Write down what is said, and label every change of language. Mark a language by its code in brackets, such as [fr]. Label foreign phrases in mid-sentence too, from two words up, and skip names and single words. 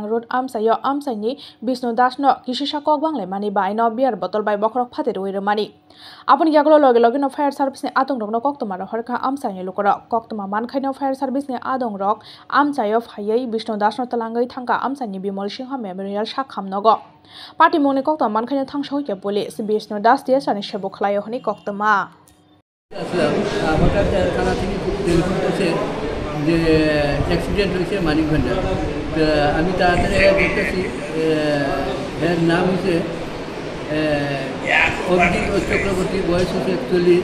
[trp] रोड आमसायो आमसाइनि विष्णु दासनो किसिसा कक बांग्लाय मानि बायनो बियार बतल बाय बखरक फातेरि वैर मानि आपनि यागलो लगे लगेनो फायर सार्भिसनि आदंरकनो कक्तमार हरखा आमसाइनि लुकर कक्तमा मानखायनो फायर सार्भिसनि आदंरक आमसायो फायै विष्णु दासनो तलांगै थांगा आमसाइनि बिमल सिंह मेमोरियल साखामनगो पार्टी मुंनि कक्तमा मानखायनो थांसौके पुलिस विष्णु दास दियासानि सेबो खलायो हनि कक्तमा [bn] হঠাৎ থানা থেকে টেলিফোন করছে যে অ্যাক্সিডেন্ট হয়েছে মানিক ভান্ডার। তো আমি তাড়াতাড়ি দেখতেছি এর নাম হচ্ছে অভিজিৎ চক্রবর্তী, বয়স হচ্ছে 41।